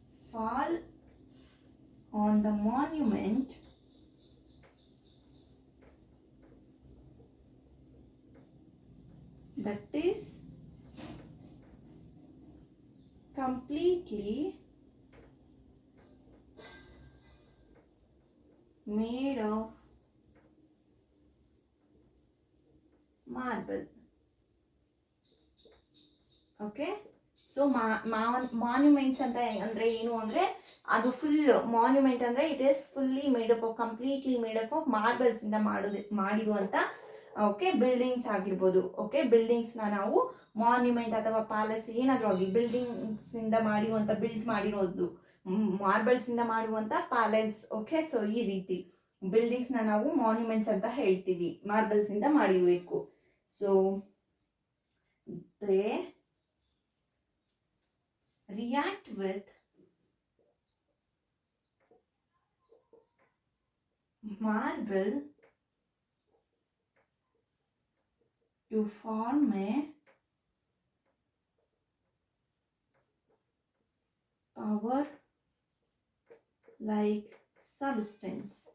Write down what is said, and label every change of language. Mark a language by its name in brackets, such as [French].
[English] fall on the monument, that is completely made of marble. [Kannada] Okay. So monuments ಅಂತ ಅಂದರೆ ಏನು ಅಂದರೆ ಅದು ಫುಲ್ ಮಾನ್ಯುಮೆಂಟ್ ಅಂದರೆ [English] it is fully made up of [Kannada] completely made up of ಮಾರ್ಬಲ್ಸಿಂದ ಮಾಡಿರುವಂಥ okay buildings ಆಗಿರ್ಬೋದು. Okay, ಬಿಲ್ಡಿಂಗ್ಸ್ನ ನಾವು ಮಾನ್ಯುಮೆಂಟ್ ಅಥವಾ ಪ್ಯಾಲೇಸ್ ಏನಾದರೂ ಆಗಲಿ ಬಿಲ್ಡಿಂಗ್ಸಿಂದ ಬಿಲ್ಡ್ ಮಾಡಿರೋದು ಮಾರ್ಬಲ್ಸಿಂದ ಮಾಡುವಂಥ ಪ್ಯಾಲೇಸ್. ಓಕೆ, ಸೊ ಈ ರೀತಿ ಬಿಲ್ಡಿಂಗ್ಸ್ನ ನಾವು ಮಾನ್ಯುಮೆಂಟ್ಸ್ ಅಂತ ಹೇಳ್ತೀವಿ, ಮಾರ್ಬಲ್ಸಿಂದ ಮಾಡಿರಬೇಕು. [English] So they react with marble to form a power like substance.